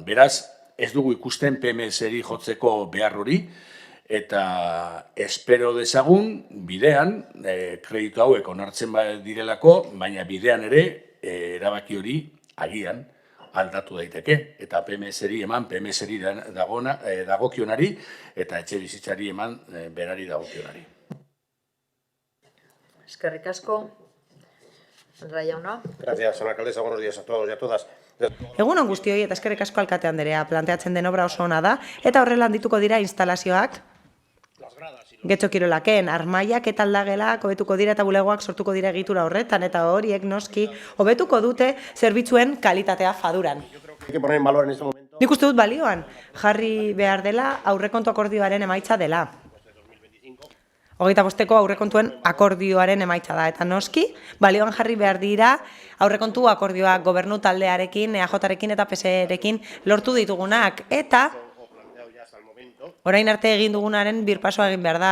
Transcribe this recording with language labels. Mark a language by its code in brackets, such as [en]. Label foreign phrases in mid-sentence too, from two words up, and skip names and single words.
[eu] Beraz, ez dugu ikusten PMS-eri jotzeko behar hori, eta espero dezagun bidean, kreditu hauek onartzen direlako, baina bidean ere erabaki hori agian aldatu daiteke, eta PMS-eri eman, PMS-eri dagokionari, eta etxe bizitzari eman berari dagokionari. Eskerrik asko. Andra jauna. [es] Gracias, señora alcaldesa. Buenos días a todos y a todas. [eu] Egun on guztioi eta eskerrik asko alkate anderea, planteatzen den obra oso ona da, eta horrela handituko dira instalazioak Getxo Kirolaken, armaiak eta aldagelak hobetuko dira eta bulegoak sortuko dira egitura horretan, eta horiek noski hobetuko dute zerbitzuen kalitatea faduran. [es] Hay que poner en valor en este momento. [eu] Nik uste dut balioan jarri behar dela aurrekontu akordioaren emaitza dela. 25ko aurrekontuen akordioaren emaitza da, eta noski, balioan jarri behar dira aurrekontu akordioak gobernu taldearekin, EAJarekin eta PSErekin lortu ditugunak, eta orain arte egin dugunaren birpasoa egin behar da.